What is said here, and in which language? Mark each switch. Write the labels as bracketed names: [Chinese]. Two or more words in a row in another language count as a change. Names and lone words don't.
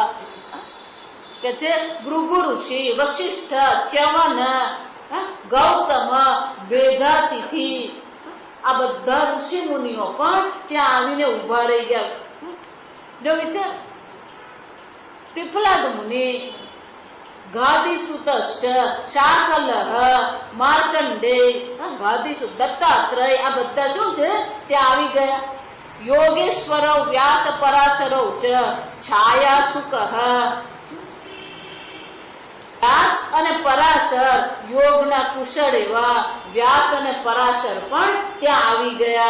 [Gujarati] કે છે ભૃગુ ઋષિ, વશિષ્ઠ, ચ્યવન, ગૌતમ, મેઘાતિથિ, આ બધા ઋષિ મુનિઓ પણ ત્યાં આવીને ઉભા રહી ગયા. જો વિચાર, [Sanskrit] पिप्लाद मुनि, गादीसुतश्च, शाकलः, मार्कंडेय, गादीसुत, दत्तात्रेय, [Gujarati] આ બધા શું છે ત્યાં આવી ગયા. [Sanskrit] યોગેશ્વરौ વ્યાસ પરાશરૌ ચ છાયાસુકઃ. [Gujarati] વ્યાસ અને પરાશર યોગના કુશળ એવા વ્યાસ અને પરાશર પણ ત્યાં આવી ગયા.